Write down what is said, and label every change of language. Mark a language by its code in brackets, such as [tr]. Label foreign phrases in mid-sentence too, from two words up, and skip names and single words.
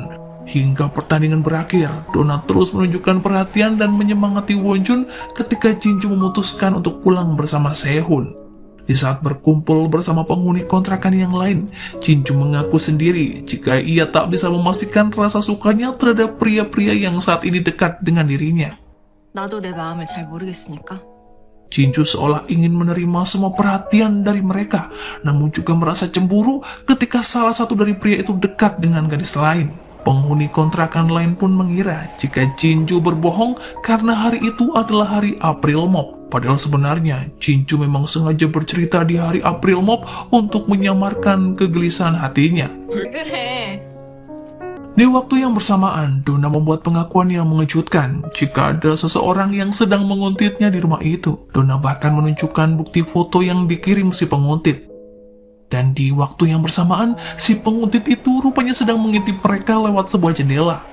[id] Hingga pertandingan berakhir, Donna terus menunjukkan perhatian dan menyemangati Wonjun ketika Jinju memutuskan untuk pulang bersama Sehun. Di saat berkumpul bersama penghuni kontrakan yang lain, Jinju mengaku sendiri jika ia tak bisa memastikan rasa sukanya terhadap pria-pria yang saat ini dekat dengan dirinya. [ko] 나도 내 마음을 잘 모르겠으니까. [id] Jinju seolah ingin menerima semua perhatian dari mereka, namun juga merasa cemburu ketika salah satu dari pria itu dekat dengan gadis lain. Penghuni kontrakan lain pun mengira jika Jinju berbohong karena hari itu adalah hari April Mop. Padahal sebenarnya Jinju memang sengaja bercerita di hari April Mop untuk menyamarkan kegelisahan hatinya. [ko] 왜 그래? [id] Di waktu yang bersamaan, Donna membuat pengakuan yang mengejutkan jika ada seseorang yang sedang menguntitnya di rumah itu. Donna bahkan menunjukkan bukti foto yang dikirim si penguntit. Dan di waktu yang bersamaan, si penguntit itu rupanya sedang mengintip mereka lewat sebuah jendela.